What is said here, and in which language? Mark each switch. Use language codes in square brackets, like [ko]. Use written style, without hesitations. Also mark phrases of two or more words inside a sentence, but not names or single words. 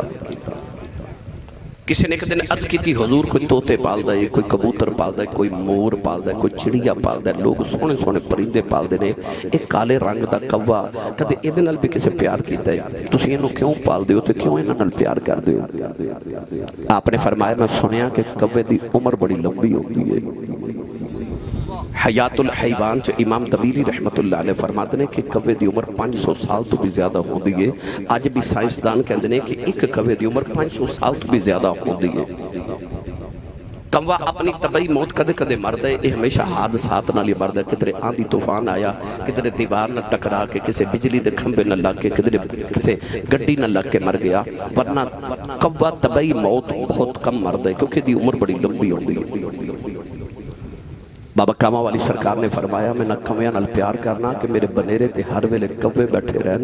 [pa] ਕਿਸੀ ਨੇ ਇਕ ਦਿਨ ਅਰਜ਼ ਕੀ ਹਜ਼ੂਰ ਕੋਈ ਤੋਤੇ ਪਾਲਦਾ ਹੈ, ਕੋਈ ਕਬੂਤਰ ਪਾਲਦਾ ਹੈ, ਕੋਈ ਮੋਰ ਪਾਲਦਾ ਹੈ, ਕੋਈ ਚਿੜੀਆ ਪਾਲਦਾ ਹੈ, ਲੋਗ ਸੋਹਣੇ ਸੋਹਣੇ ਪਰਿੰਦੇ ਪਾਲਦੇ ਨੇ, ਇਕ ਕਾਲੇ ਰੰਗ ਦਾ ਕਾਂ ਕਦੇ ਇਹਦੇ ਨਾਲ ਭੀ ਕਿਸੀ ਪਿਆਰ ਕੀਤਾ ਹੈ? ਤੁਸੀਂ ਇਹਨੂੰ ਕਿਉਂ ਪਾਲਦੇ ਹੋ ਤੇ ਕਿਉਂ ਇਹਨਾਂ ਨਾਲ ਪਿਆਰ ਕਰਦੇ ਹੋ? ਆਪਨੇ ਫ਼ਰਮਾਇਆ ਮੈਂ ਸੁਣਿਆ ਕਿ ਕਾਂ ਦੀ ਉਮਰ ਬੜੀ ਲੰਬੀ ਹੋਂਦੀ ਹੈ। [ur] حیات الحیوان چ امام طبیری [ar] رحمة الله عليه [ur] فرماتے ہیں کہ کوے کی عمر 500 سال تو بھی زیادہ ہوتی ہے. اج بھی سائنسدان کہتے ہیں کہ ایک کوے کی عمر 500 سال تو بھی زیادہ ہوتی ہے. [pa] ਕਾਂ ਅਪਨੀ ਤਬਈ ਮੌਤ ਕਦੇ ਕਦੇ ਮਰਦਾ ਹੈ, ਯੇ ਹਮੇਸ਼ਾ ਹਾਦਸਾਤ ਨਾਲ ਹੀ ਮਰਦਾ ਹੈ। ਕਿਧਰੇ ਆਂਧੀ ਤੂਫ਼ਾਨ ਆਇਆ, ਕਿਧਰੇ ਦੀਵਾਰ ਨਾ ਟਕਰਾ ਕੇ, ਕਿਸੀ ਬਿਜਲੀ ਕੇ ਖੰਭੇ ਨਾ ਲੱਗ ਕੇ, ਕਿਧਰੇ ਕਿਸੀ ਗੱਡੀ ਨਾ ਲੱਗ ਕੇ ਮਰ ਗਿਆ। ਵਰਨਾ ਕਾਂ ਤਬਈ ਮੌਤ ਬਹੁਤ ਕਮ ਮਰਦਾ ਹੈ ਕਿਉਂਕਿ ਦੀ ਉਮਰ ਬੜੀ ਲੰਬੀ ਹੋਤੀ ਹੈ। ਬਾਬਾ ਕਾਮਾ ਵਾਲੀ ਸਰਕਾਰ ਨੇ ਫ਼ਰਮਾਇਆ ਮੈਂ ਨਾ ਕਾਵਾਂ ਨਾਲ ਪਿਆਰ ਕਰਨਾ ਕਿ ਮੇਰੇ ਬਨੇਰੇ ਤੇ ਹਰ ਵੇਲੇ ਕਾਂ ਬੈਠੇ ਰਹਿਣ।